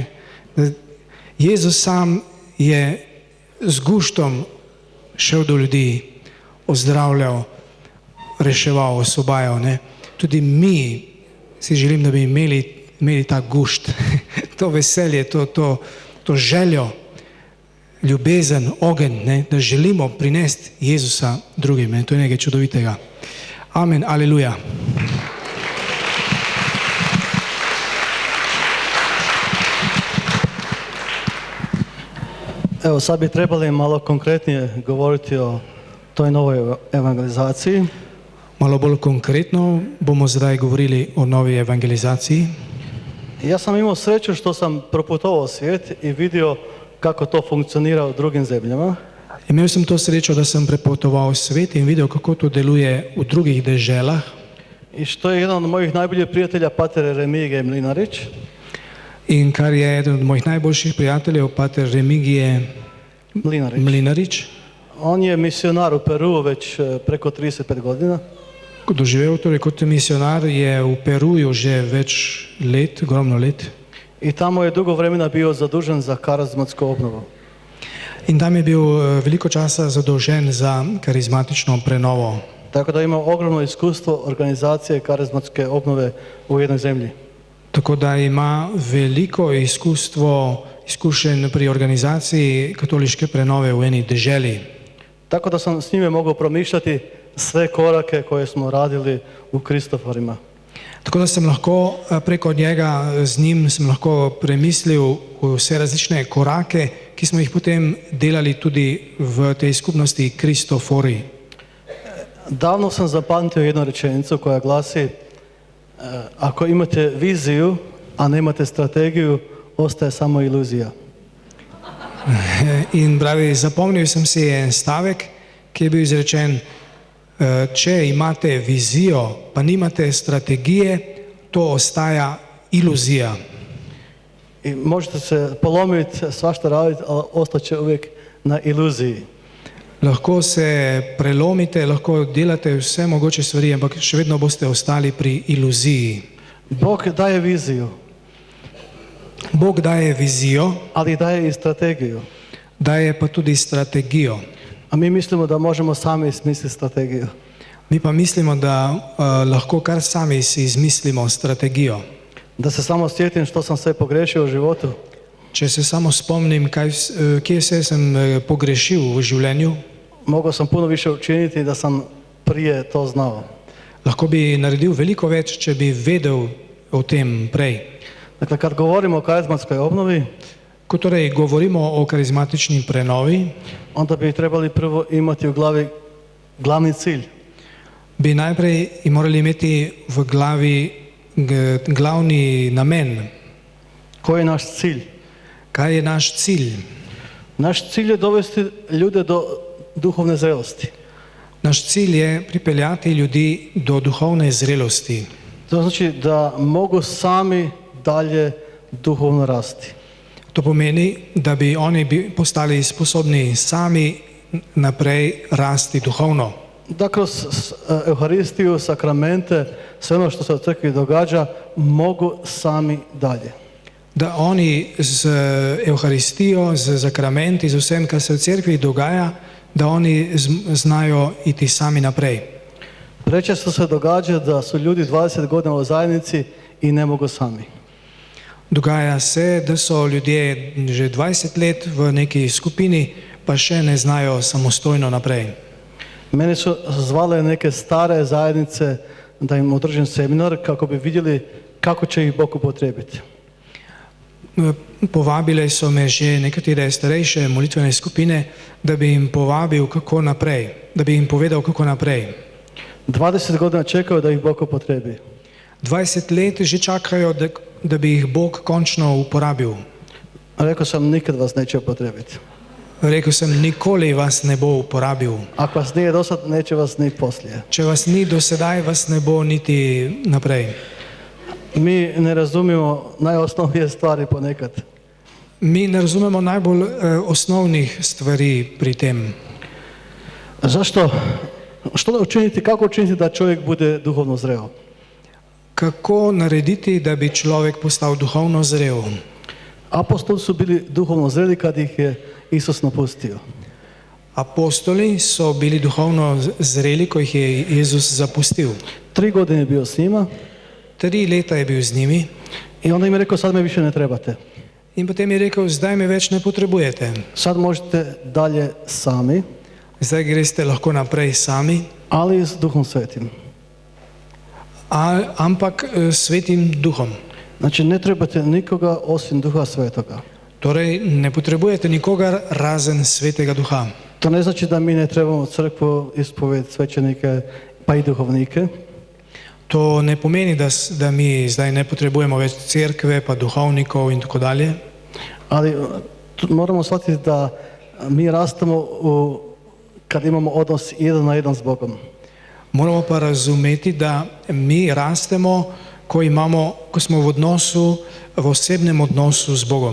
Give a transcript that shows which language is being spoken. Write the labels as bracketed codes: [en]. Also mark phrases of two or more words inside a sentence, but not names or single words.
[sl] Jezus sam je z guštom šel do ljudi, ozdravljal, reševal, osvobajal, ne. Tudi mi si želim, da bi imeli ta gušt, to veselje, to željo, ljubezen, ogenj, ne, da želimo prinesti Jezusa drugim, ne. To je nekaj čudovitega. Amen, aleluja. [hr] Evo, sad bi trebali malo konkretnije govoriti o toj novoj evangelizaciji. [sl] Malo bolj konkretno bomo zdaj govorili o novi evangelizaciji. [hr] Ja sam imao sreću što sam proputovao svijet i vidio kako to funkcionira u drugim zemljama. [sl] Imel sem to srečo, da sem prepotoval svet in videl, kako to deluje v drugih deželah. [hr] I što je jedan od mojih najboljih prijatelja, pater Remigije Mlinarić. [sl] In kar je eden od mojih najboljših prijateljev, pater Remigije Mlinarić. [hr] On je misionar u Peru već preko 35 godina. [sl] Doživel, torej kot misionar je v Peruju že več let, ogromno let. [hr] I tamo je dugo vremena bio zadužen za karizmatsku obnovu. [sl] In tam je bil veliko časa zadolžen za karizmatično prenovo. [hr] Tako da ima ogromno iskustvo organizacije karizmatske obnove u jednoj zemlji. [sl] Tako da ima veliko izkušenj pri organizaciji katoliške prenove v eni deželi. [hr] Tako da sam s njime mogao promišljati sve korake koje smo radili u Kristoforima. [sl] Tako da sem lahko preko njega, z njim sem lahko premislil vse različne korake, ki smo jih potem delali tudi v tej skupnosti Kristofori. [hr] Davno sam zapamtio jednu rečenicu koja glasi: ako imate viziju, a nemate strategiju, ostaje samo iluzija. [sl] In pravi, zapomnil sem si en stavek, ki je bil izrečen: če imate vizijo, pa nimate strategije, to ostaja iluzija. [hr] I možete se polomiti, svašta raditi, ali ostaće uvijek na iluziji. [sl] Lahko se prelomite, lahko delate vse mogoče stvari, ampak še vedno boste ostali pri iluziji. [hr] Bog daje viziju. [sl] Bog daje vizijo, [hr] ali daje i strategiju. [sl] Daje pa tudi strategijo. [hr] A mi mislimo da možemo sami smisliti strategiju. [sl] Mi pa mislimo da lahko kar sami si izmislimo strategijo. [hr] Da se samo sjetim što sam sve pogrešio u životu. [sl] Če se samo spomnim, kje vse sem pogrešil v življenju, [hr] mogao sam puno više učiniti da sam prije to znao. [sl] Lahko bi naredil veliko več, če bi vedel o tem prej. [hr] Dakle, kad govorimo o karizmatskoj obnovi, [sl] ko torej govorimo o karizmatični prenovi, [hr] onda bi trebali prvo imati u glavi glavni cilj. [sl] Bi najprej morali imeti v glavi glavni namen. [hr] Koji je naš cilj? [sl] Kaj je naš cilj? [hr] Naš cilj je dovesti ljude do duhovne zrelosti. [sl] Naš cilj je pripeljati ljudi do duhovne zrelosti. [hr] To znači da mogu sami dalje duhovno rasti. [sl] To pomeni, da bi oni postali sposobni sami naprej rasti duhovno. [hr] Da kroz Euharistiju, sakramente, sve ono što se u crkvi događa, mogu sami dalje. [sl] Da oni z Euharistijo, z sakramenti, z vsem, kar se v cerkvi dogaja, da oni znajo iti sami naprej. [hr] Prečesto se događa da su ljudi 20 godina u zajednici i ne mogu sami. [sl] Dogaja se, da so ljudje že 20 let v neki skupini, pa še ne znajo samostojno naprej. [hr] Mene su zvale neke stare zajednice da im održim seminar kako bi vidjeli kako će ih Bog upotrijebiti. [sl] Povabile so me že nekatere starejše molitvene skupine, da bi jim povabil kako naprej, da bi jim povedal kako naprej. [hr] 20 godina čekaju da ih Bog upotrijebi. [sl] 20 let že čakajo, da bi jih Bog končno uporabil. [hr] Rekao sam, nikad vas neće upotrijebiti. [sl] Rekel sem, nikoli vas ne bo uporabil. [hr] Ako vas nije dosad, neće vas ni poslije. [sl] Če vas ni do sedaj, vas ne bo niti naprej. [hr] Mi ne razumijemo najosnovnije stvari ponekad. [sl] Mi ne razumemo najbolj osnovnih stvari pri tem. [hr] Zašto? Što učiniti, kako učiniti da čovjek bude duhovno zreo? [sl] Kako narediti, da bi človek postal duhovno zrel? [hr] Apostoli su bili duhovno zreli kad ih je Isus napustio. [sl] Apostoli so bili duhovno zreli, ko jih je Jezus zapustil. [hr] 3 godine je bio s njima [sl] 3 leta je bil z njimi [hr] i onda im je rekao sad me više ne trebate. [sl] in potem je rekel, zdaj me več ne potrebujete. [hr] Sad možete dalje sami, [sl] Zdaj greste lahko naprej sami, [hr] ali s Duhom Svetim. [sl] ampak svetim duhom. [hr] Znači ne trebate nikoga osim Duha Svetoga. [sl] Torej ne potrebujete nikogar razen svetega duha. [hr] To ne znači da mi ne trebamo crkvu, ispoved, svećenike pa i duhovnike. [sl] To ne pomeni, da mi zdaj ne potrebujemo več cerkve, pa duhovnikov in tako dalje. [hr] Ali moramo shvatiti da mi rastemo kad imamo odnos 1 na 1 s Bogom. [sl] Moramo pa razumeti, da mi rastemo, ko smo v osebnem odnosu z Bogom.